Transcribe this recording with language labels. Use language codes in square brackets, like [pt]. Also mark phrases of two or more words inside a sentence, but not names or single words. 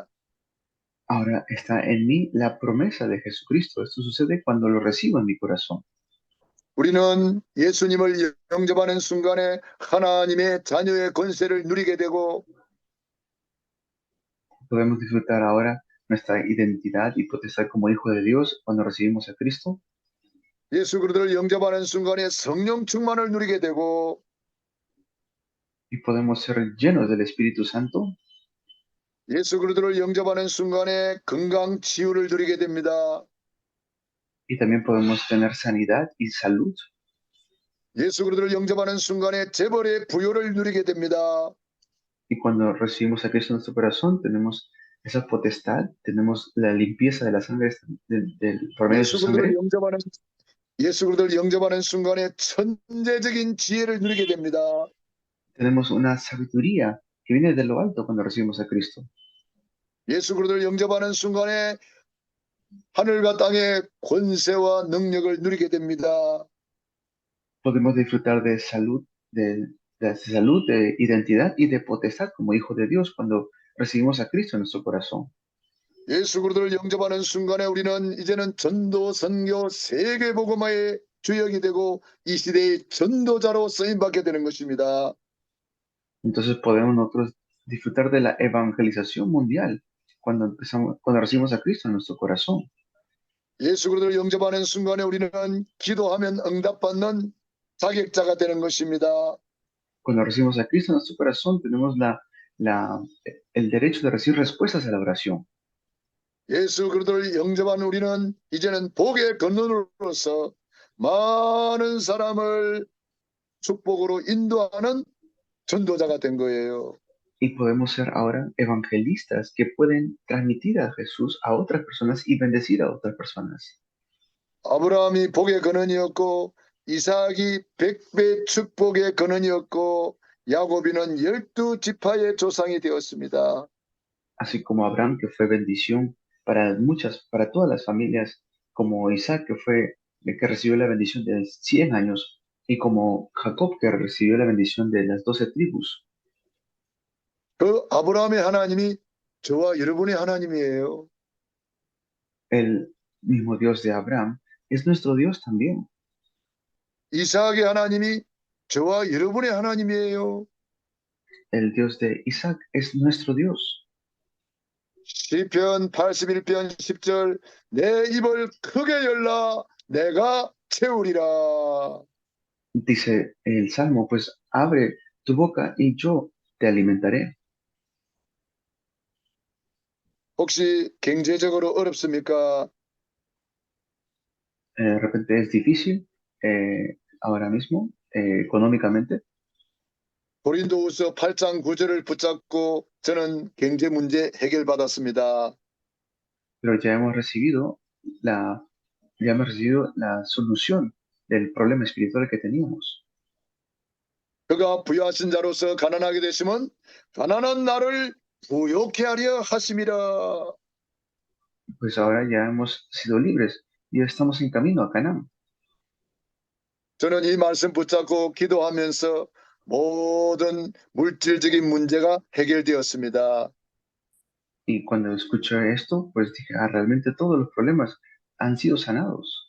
[es] Ahora está en mí la promesa de Jesucristo. Esto sucede cuando lo recibo en mi corazón. [ko] 우리는 예수님을 영접하는 순간에 하나님의 자녀의 권세를 누리게 되고 [es] Podemos disfrutar ahora nuestra identidad y potestad como hijo de Dios cuando recibimos a Cristo. [ko] 예수 그리스도를 영접하는 순간에 성령 충만을 누리게 되고 [es] Y podemos ser llenos del Espíritu Santo. [ko] 예수 그리스도를 영접하는 순간에 건강 치유를 누리게 됩니다. [es] Y también podemos tener sanidad y salud. [ko] 예수 그리스도를 영접하는 순간에 재벌의 부요를 누리게 됩니다. [es] Y cuando recibimos a Cristo en nuestro corazón, tenemos esa potestad, tenemos la limpieza de la sangre, por medio de su [ko] 예수 그리스도를 [es] sangre. [ko] 영접하는 예수 그리스도를 영접하는 순간에 천재적인 지혜를 누리게 됩니다. [es] Tenemos una sabiduría que viene de lo alto cuando recibimos a Cristo. [ko] 예수 그리스도를 영접하는 순간에 하늘과 땅의 권세와 능력을 누리게 됩니다. [es] Podemos disfrutar de salud, de identidad y de potestad como hijo de Dios cuando recibimos a Cristo en nuestro corazón. [ko] 예수 그리스도를 영접하는 순간에 우리는 이제는 전도 선교 세계 복음화의 주역이 되고 이 시대의 전도자로 쓰임 받게 되는 것입니다. [es] Entonces podemos nosotros disfrutar de la evangelización mundial cuando recibimos a Cristo en nuestro corazón. [ko] 예수 그리스도를 영접하는 순간에 우리는 기도하면 응답받는 자격자가 되는 것입니다. [es] Cuando recibimos a Cristo en nuestro corazón, tenemos el derecho de recibir respuestas a la oración. [ko] 예수 그리스도를 영접한 우리는 이제는 복의 근원으로서 많은 사람을 축복으로 인도하는 전도자가 된 거예요. [es] Y podemos ser ahora evangelistas que pueden transmitir a Jesús a otras personas y bendecir a otras personas. [ko] 아브라함이 복의 근원이었고 이삭이 100배 축복의 근원이었고 야곱이는 12지파의 조상이 되었습니다. [es] Así como Abraham, que fue bendición para todas las familias, como Isaac, que recibió la bendición de 100 años, y como Jacob, que recibió la bendición de las 12 tribus. [ko] 그 아브라함의 하나님이 저와 여러분의 하나님이에요. [es] El mismo Dios de Abraham es nuestro Dios también. [ko] 이삭의 하나님이 저와 여러분의 하나님이에요. [es] El Dios de Isaac es nuestro Dios. [ko] 시편 81편 10절 내 입을 크게 열라 내가 채우리라. [es] Dice el Salmo, pues abre tu boca y yo te alimentaré. [ko] 혹시 경제적으로 어렵습니까? [es] De repente es difícil ahora mismo, económicamente, [ko] 고린도후서 8장 9절을 붙잡고 저는 경제 문제 해결받았습니다. [es] pero ya hemos recibido la solución del problema espiritual que teníamos. [ko] 그가 부유하신 자로서 가난하게 되시면 가난한 나를 부욕케 하려 하심이라. [es] pues ahora ya hemos sido libres y estamos en camino a Canaán. [ko] 저는 이 말씀 붙잡고 기도하면서 모든 물질적인 문제가 해결되었습니다. [es] Y cuando escuché esto, pues dije, ah, realmente todos los problemas han sido sanados.